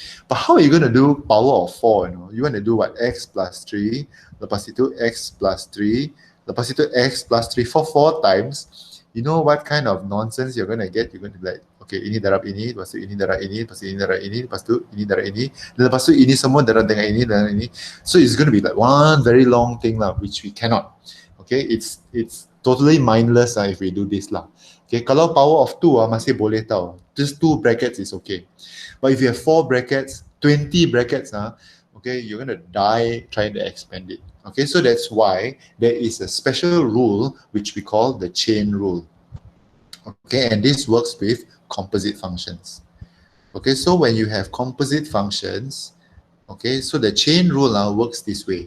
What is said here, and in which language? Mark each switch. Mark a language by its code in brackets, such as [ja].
[en] But how are you going to do power of 4, You want to do what? X plus 3, [ms] lepas itu [en] x plus 3, lepas itu x plus 3 for 4 times. You know what kind of nonsense you're going to get? You're going to be like, okay, [ms] ini darab ini, lepas tu ini darab ini, lepas tu ini darab ini, lepas tu ini darab ini, dan lepas tu ini semua darab dengan ini dan ini. [en] So it's going to be like one very long thing lah, which we cannot. Okay, it's totally mindless if we do this lah. [ms] Okay, kalau power of 2 masih boleh tahu. [en] Just 2 brackets is okay. But if you have 4 brackets, 20 brackets, okay, you're going to die trying to expand it. Okay, so that's why there is a special rule which we call the chain rule. Okay, and this works with composite functions. Okay, so when you have composite functions, okay, so the chain rule now works this way.